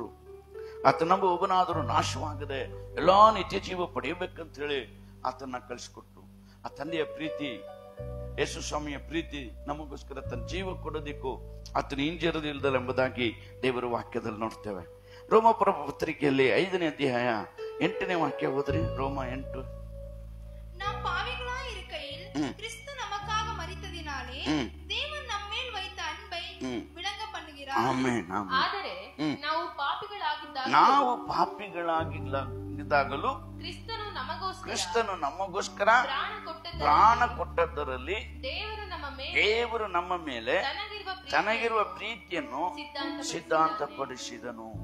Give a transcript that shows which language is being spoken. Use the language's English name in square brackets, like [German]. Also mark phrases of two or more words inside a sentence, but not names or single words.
[Kannada] ಆತ ನಂಬ ಒಬ್ಬನಾದರೂ ನಾಶವಾಗದೆ ಎಲ್ಲಾ ನಿತ್ಯ ಜೀವ ಪಡೆಯಬೇಕಂತ ಹೇಳಿ ಆತನ್ನ ಕಳಿಸಿಕೊಟ್ರು. ಆ ತಂದೆಯ ಪ್ರೀತಿ, ಯೇಸು ಸ್ವಾಮಿಯ ಪ್ರೀತಿ ನಮಗೋಸ್ಕರ ತನ್ನ ಜೀವ ಕೊಡೋದಿಕ್ಕೂ ಆತನ ಹಿಂಜರಿದಿಲ್ಲದಲ್ಲ ಎಂಬುದಾಗಿ ದೇವರ ವಾಕ್ಯದಲ್ಲಿ ನೋಡ್ತೇವೆ. ರೋಮಾಪುರ ಪತ್ರಿಕೆಯಲ್ಲಿ 5ನೇ ಅಧ್ಯಾಯ 8ನೇ ವಾಕ್ಯ ಹೋದ್ರಿ. ರೋಮ 8. [Tamil] நாம் பாவிகளாய் இருக்கையில் கிறிஸ்து நமக்காக மரித்ததினாலே தேவன் நம்மேல் வைத்த அன்பை விளங்க பண்ணுகிறார். [Kannada] ಆಮೆನ್. ಆದರೆ ನಾವು ಪಾಪಿಗಳಾಗಿದ್ದಾಗಲೂ ಕ್ರಿಸ್ತನು ನಮಗೋಸ್ಕರ ಪ್ರಾಣ ಕೊಟ್ಟದ್ದರಲ್ಲಿ ದೇವರು ನಮ್ಮ ಮೇಲೆ ತನಗಿರುವ ಪ್ರೀತಿಯನ್ನು ಸಿದ್ಧಾಂತಪಡಿಸಿದನು.